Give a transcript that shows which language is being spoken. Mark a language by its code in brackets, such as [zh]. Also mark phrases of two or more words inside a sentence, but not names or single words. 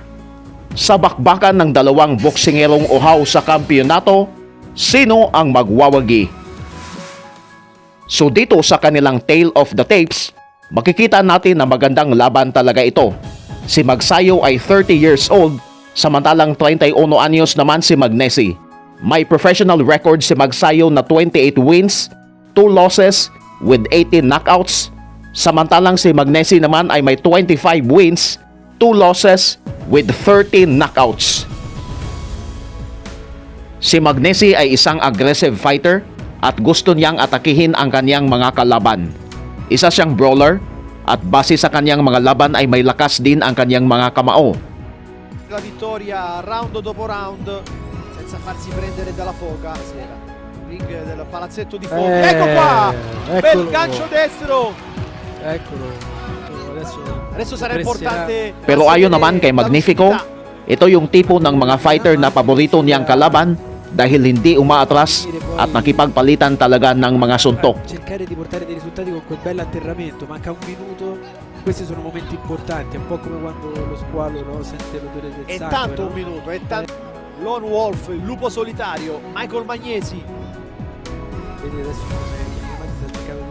[tl] Sa bakbakan ng dalawang boksingerong uhaw sa kampyonato, sino ang magwawagi? So dito sa kanilang Tale of the Tapes, makikita natin na magandang laban talaga ito. Si Magsayo ay 30 [en] years old, [tl] samantalang 31 anyos naman si Magnesi. May professional record si Magsayo na 28 [en] wins, 2 losses with 18 knockouts, [tl] samantalang si Magnesi naman ay may 25 [en] wins, 2 losses with 13 knockouts. [tl] Si Magnesi ay isang [en] aggressive fighter [tl] at gusto niyang atakihin ang kanyang mga kalaban. Isa siyang brawler at base sa kanyang mga laban ay may lakas din ang kanyang mga kamao. [it] La vittoria round dopo round senza farsi prendere dalla foga. Ring del palazzetto di Foggia. Ecco qua! Bel gancio destro! Eccolo. Adesso sarà importante. [tl] Pero ayon naman kay Magnifico, ito yung tipo ng mga fighter na paborito niyang kalaban dahil hindi umaatras at nakipagpalitan talaga ng mga suntok. [it] Cercare di portare dei risultati con quel bello atterramento, manca un minuto. Questi sono momenti importanti, è un po' come quando lo squalo, no, sente l'odore del È sangue. tanto No? un minuto, è tanto. Lone Wolf, il lupo solitario, Michael Magnesi. Vedi adesso come sta cercando di...